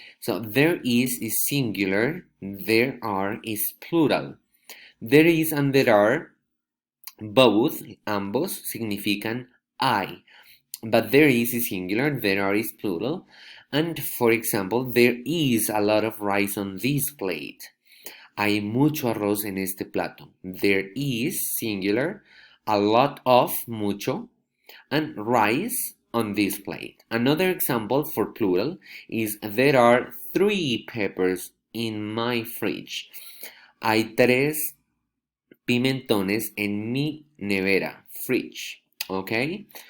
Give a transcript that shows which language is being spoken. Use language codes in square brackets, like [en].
[en] So there is singular, there are is plural. There is and there are both, [es] ambos significan hay, [en] but there is singular, there are is plural. And for example, there is a lot of rice on this plate. [es] Hay mucho arroz en este plato. [en] There is, singular, a lot of, mucho, and rice on this plate. Another example for plural is there are 3 peppers in my fridge. [es] Hay 3 pimentones en mi nevera, [en] fridge. Okay?